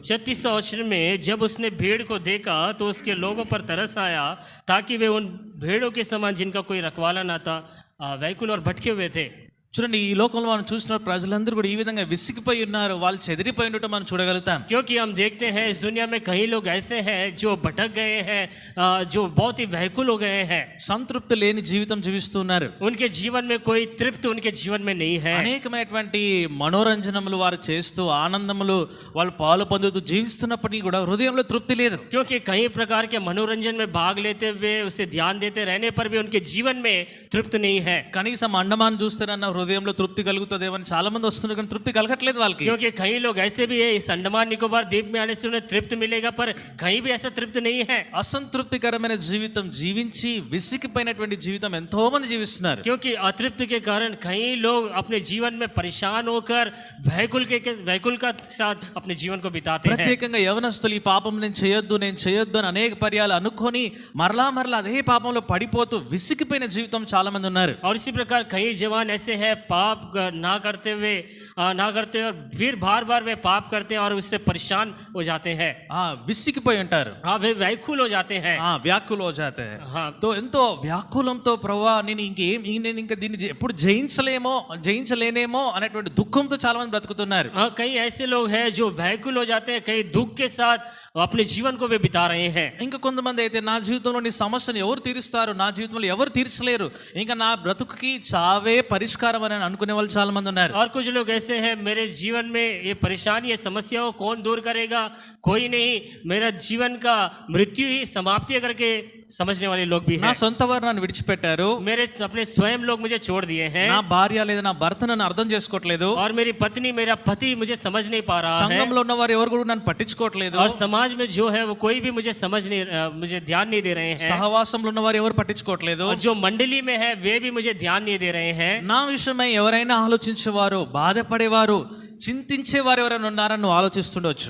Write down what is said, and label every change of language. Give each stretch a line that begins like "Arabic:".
Hindi: 36वां वचन में जब उसने भीड़ को देखा तो उसके लोगों पर तरस आया, ताकि वे उन भेड़ों के समान जिनका कोई रखवाला ना था व्याकुल और भटके हुए थे।
Telugu: చూడండి, ఈ లోకంలో మనం చూసిన ప్రజలందరూ కూడా ఈ విధంగా విసిగిపోయి ఉన్నారు, వాళ్ళు చెదిరిపోయి ఉండటం మనం చూడగలుగుతాం.
Hindi: क्योंकि हम देखते हैं इस दुनिया में कई लोग ऐसे हैं जो भटक गए हैं, जो बहुत ही व्याकुल हो गए हैं,
Telugu: సంతృప్తి లేని జీవితం జీవిస్తున్నారు.
Hindi: उनके जीवन में कोई तृप्ति उनके जीवन में नहीं है।
Telugu: అనేకమైనటువంటి మనోరంజనములు వారు చేస్తూ ఆనందములు వాళ్ళు పాలు పొందుతూ జీవిస్తున్నప్పటికీ కూడా హృదయంలో తృప్తి లేదు.
Hindi: क्योंकि कई प्रकार के मनोरंजन में भाग लेते हुए उसे ध्यान देते रहने पर भी उनके जीवन में तृप्ति नहीं है।
Telugu: కనీసం అండమాన్ చూస్తేనన్నా హృదయంలో తృప్తి కలుగుతుందేమని చాలా మంది వస్తున్నారు, కానీ తృప్తి కలగట్లేదు వాళ్ళకి.
Hindi: क्योंकि कई लोग ऐसे भी है, इस अंडमान निकोबार द्वीप में आने से उन्हें तृप्त मिलेगा, पर कहीं भी ऐसा तृप्त नहीं है।
Telugu: అసంతృప్తికరమైన జీవితం జీవించి విసిగిపోయినటువంటి జీవితం ఎంతో మంది జీవిస్తున్నారు.
Hindi: क्योंकि अतृप्त के कारण कई लोग अपने जीवन में परेशान होकर व्याकुल का साथ अपने जीवन को बिताते हैं।
Telugu: ప్రత్యేకంగా యవనస్తులు ఈ పాపం నేను చేయొద్దు అని అనేక పర్యాలు అనుకొని మరలా అదే పాపంలో పడిపోతూ విసిగిపోయిన జీవితం చాలా మంది ఉన్నారు.
Hindi: और इसी प्रकार कई जवान ऐसे हैं पाप ना करते हुए और फिर बार बार वे पाप करते हैं और उससे परेशान हो जाते हैं।
Telugu: విసిగిపోయి ఉంటారు.
Hindi: वे व्याकुल हो जाते हैं। వ్యాకులు हो जाते हैं. हाँ,
Telugu: तो ఎంతో వ్యాకులంతో ప్రభువా నేను ఇంకా దీన్ని ఎప్పుడు జయించలేనేమో అనేటువంటి దుఃఖంతో చాలా మంది బ్రతుకుతున్నారు.
Hindi: कई ऐसे लोग हैं जो व्याकुल हो जाते हैं, कई दुख के साथ अपने जीवन को वे बिता रहे हैं।
Telugu: ఇంకా కొంతమంది అయితే నా జీవితంలో నీ సమస్యను ఎవరు తీరుస్తారు, నా జీవితంలో ఎవరు తీర్చలేరు, ఇంకా నా బ్రతుకుకి చావే పరిష్కారం అని అనుకునే వాళ్ళు చాలా మంది ఉన్నారు.
Hindi: और कुछ लोग ऐसे हैं, मेरे जीवन में ये परेशानी ये समस्या को कौन दूर करेगा, कोई नहीं, मेरा जीवन का मृत्यु ही समाप्ति करके समझने वाले लोग भी
Telugu: నా
Hindi: हैं।
Telugu: సొంత వారు నన్ను విడిచిపెట్టారు,
Hindi: मेरे अपने स्वयं लोग मुझे छोड़ दिए हैं,
Telugu: నా భార్య లేదా నా భర్త నన్ను అర్థం చేసుకోవట్లేదు,
Hindi: और मेरी पत्नी मेरा पति मुझे समझ नहीं पा रहा है,
Telugu: సంఘంలో ఉన్న వారు ఎవరు కూడా నన్ను పట్టించుకోవట్లేదు,
Hindi: और समाज में जो है वो कोई भी मुझे ध्यान नहीं दे रहे हैं,
Telugu: సహవాసంలో ఉన్న వారు ఎవరు పట్టించుకోవట్లేదు,
Hindi: और जो मंडली में है वे भी मुझे ध्यान नहीं दे रहे हैं।
Telugu: నా విషయమై ఎవరైనా ఆలోచించేవారు, బాధపడేవారు, చింతించేవారు ఎవరైనా ఉన్నారని నువ్వు ఆలోచిస్తుండొచ్చు.